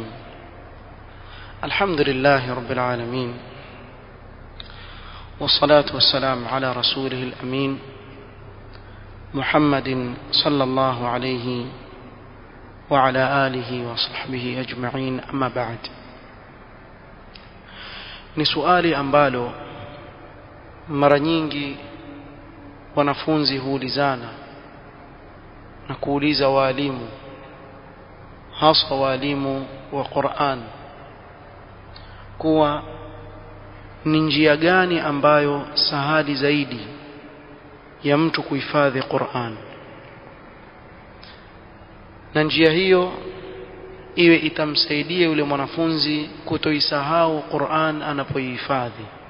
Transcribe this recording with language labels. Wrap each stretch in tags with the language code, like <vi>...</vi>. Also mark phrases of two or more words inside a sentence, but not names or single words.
<ar>الحمد لله رب العالمين، والصلاة والسلام على رسوله الأمين محمد صلى الله عليه وعلى آله وصحبه أجمعين. أما بعد،</ar> <sw>ni swali ambalo mara nyingi wanafunzi huulizana na kuuliza walimu, hasa walimu wa Qur'an, kuwa ni njia gani ambayo sahali zaidi ya mtu kuhifadhi Qur'an, na njia hiyo iwe itamsaidia yule mwanafunzi kutoisahau Qur'an anapoihifadhi.</sw>